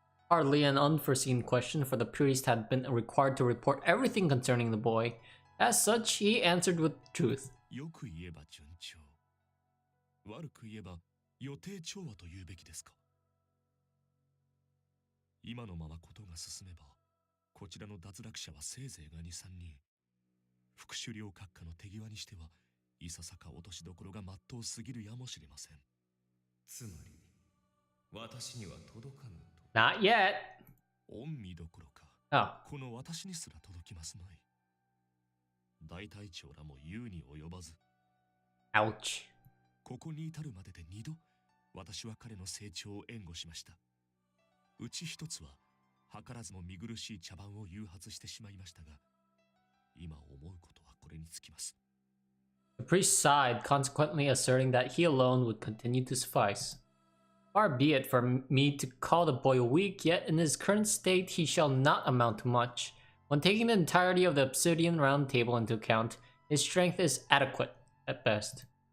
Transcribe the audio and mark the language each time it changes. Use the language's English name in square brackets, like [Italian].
[English] Hardly an unforeseen question, for the priest had been required to report everything concerning the boy. As such, he answered with truth. [Japanese] よく言えば順調。悪く言えば予定調和と言うべきですか。今のままことが進めば、こちらの脱落者はせいぜいが2、3人。副首領閣下の手際にしては、いささか落としどころがまっとうすぎるやもしれません。つまり、私には届かぬと。 [English] Not yet. [Japanese] 御身どころか、 [English] Oh. [Japanese] この私にすら届きますまい。大隊長らも言うに及ばず。 [English] Ouch. [Japanese] ここに至るまでで2度、私は彼の成長を援護しました。うち一つは、図らずも見苦しい茶番を誘発してしまいましたが、今思うことはこれにつきます。 [English] The priest sighed, consequently asserting that he alone would continue to suffice. Far be it from me to call the boy weak, yet in his current state he shall not amount to much. When taking the entirety of the Obsidian Round Table into account, his strength is adequate, at best.